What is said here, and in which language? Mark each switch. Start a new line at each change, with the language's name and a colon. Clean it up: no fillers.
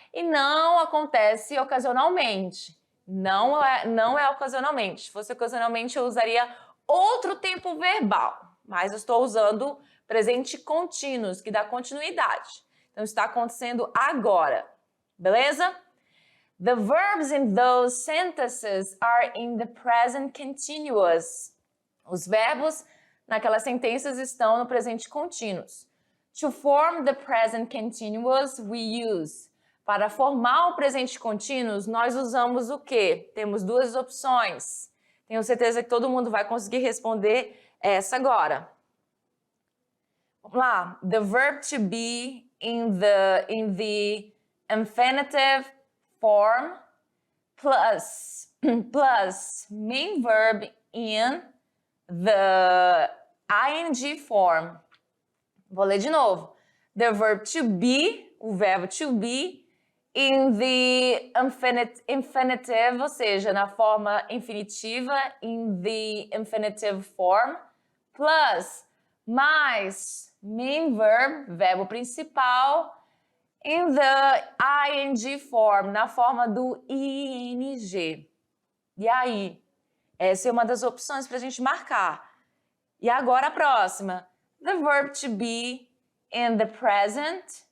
Portuguese: E não acontece ocasionalmente. Não é ocasionalmente. Se fosse ocasionalmente, eu usaria outro tempo verbal. Mas eu estou usando presente contínuo, que dá continuidade. Então, está acontecendo agora. Beleza?
English: The verbs in those sentences are in the present continuous.
Portuguese: Os verbos naquelas sentenças estão no presente contínuo.
English: To form the present continuous, we use.
Portuguese: Para formar o presente contínuo, nós usamos o quê? Temos duas opções. Tenho certeza que todo mundo vai conseguir responder essa agora. Vamos lá.
English: The verb to be in the infinitive form plus main verb in the ing form.
Portuguese: Vou ler de novo.
English: The verb to be,
Portuguese: o verbo to be,
English: in the infinitive,
Portuguese: ou seja, na forma infinitiva,
English: in the infinitive form, plus,
Portuguese: mais,
English: main verb,
Portuguese: verbo principal,
English: in the ing form,
Portuguese: na forma do ing. E aí? Essa é uma das opções para a gente marcar. E agora a próxima.
English: The verb to be in the present.